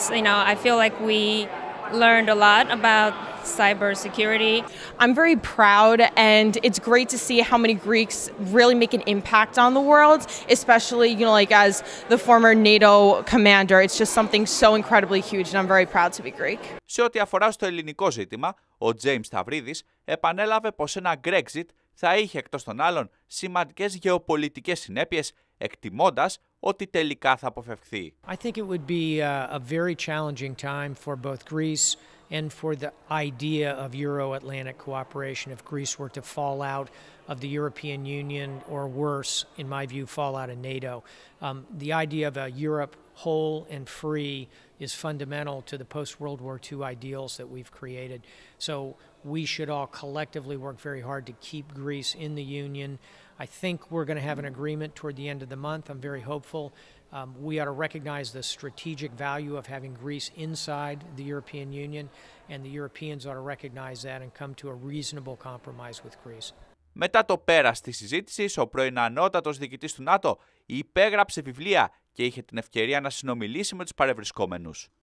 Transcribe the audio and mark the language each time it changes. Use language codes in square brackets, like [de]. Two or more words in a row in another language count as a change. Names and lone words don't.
[en] You know, I feel like we learned a lot about cybersecurity. I'm very proud, and it's great to see how many Greeks really make an impact on the world, especially, you know, like as the former NATO commander. It's just something so incredibly huge, and I'm very proud to be Greek. [el] Σε ό,τι αφορά στο ελληνικό ζήτημα, ο Τζέιμς Σταυρίδης επανέλαβε πως ένα GREXIT θα είχε εκτός των άλλων σημαντικές γεωπολιτικές συνέπειες, εκτιμώντας ότι τελικά θα αποφευχθεί. [en] I think it would be a very challenging time for both Greece and for the idea of Euro-Atlantic cooperation if Greece were to fall out of the European Union, or worse, in my view, fall out of NATO. The idea of a Europe whole and free is fundamental to the post-World War II ideals that we've created. So we should all collectively work very hard to keep Greece in the Union. I think we're going to have an agreement toward the end of the month. I'm very hopeful. We ought to recognize the strategic value of having Greece inside the European Union, and the Europeans ought to recognize that and come to a reasonable compromise with Greece. [el] Μετά το πέρας της συζήτησης, ο πρώην Ανώτατος Διοικητής του ΝΑΤΟ υπέγραψε βιβλία και είχε την ευκαιρία να συνομιλήσει με τους παρευρισκόμενους.